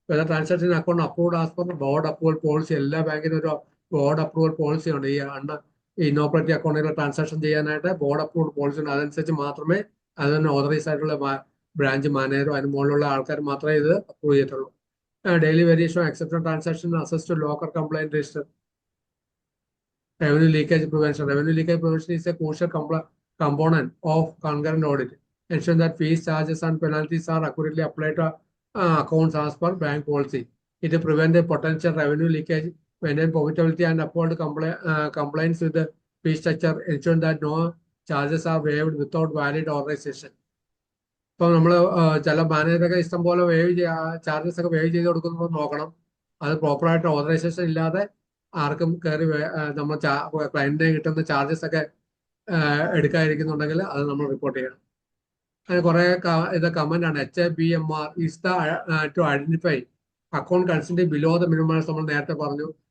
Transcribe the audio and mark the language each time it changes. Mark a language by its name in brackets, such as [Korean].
[English] Transaction account approved as per board approval policy. [Malayalam] എല്ലാ ബാങ്കിനും ഒരു board approval policy ഉണ്ട്. ഈ ഇന്നോപ്പറേറ്റീവ് അക്കൗണ്ടുകൾ ട്രാൻസാക്ഷൻ ചെയ്യാനായിട്ട് ബോർഡ് അപ്രൂവ്ഡ് പോളിസി ഉണ്ട്. അതനുസരിച്ച് മാത്രമേ അതിന് ഓതറൈസ് ആയിട്ടുള്ള ബ്രാഞ്ച് മാനേജറോ അതിന് മുകളിലുള്ള ആൾക്കാർ മാത്രമേ ഇത് അപ്രൂവ് ചെയ്തിട്ടുള്ളൂ. [English] Daily variation accepted transaction access to locker complaint register. Revenue leakage prevention. Revenue leakage prevention is a crucial component of concurrent audit, ensuring that fees, charges, and penalties are accurately applied to accounts as per bank policy. It prevents potential revenue leakage, maintain profitability, and uphold compliance with the fee structure, ensuring that no charges are waived without valid authorization. [Malayalam] ഇപ്പം നമ്മൾ ചില മാനേജറൊക്കെ ഇഷ്ടം പോലെ charges ഒക്കെ wave ചെയ്ത് കൊടുക്കുന്നത് നോക്കണം. അത് പ്രോപ്പറായിട്ട് ഓതറൈസേഷൻ ഇല്ലാതെ ആർക്കും കയറി നമ്മൾ ക്ലയന്റിന് കിട്ടുന്ന ചാർജസ് ഒക്കെ എടുക്കാതിരിക്കുന്നുണ്ടെങ്കിൽ അത് നമ്മൾ റിപ്പോർട്ട് ചെയ്യണം. അതിന് കുറെ ഇത് കമന്റ് ആണ്. [English] HABMR is to identify account consider below the minimum. [Malayalam] നമ്മൾ നേരത്തെ പറഞ്ഞു.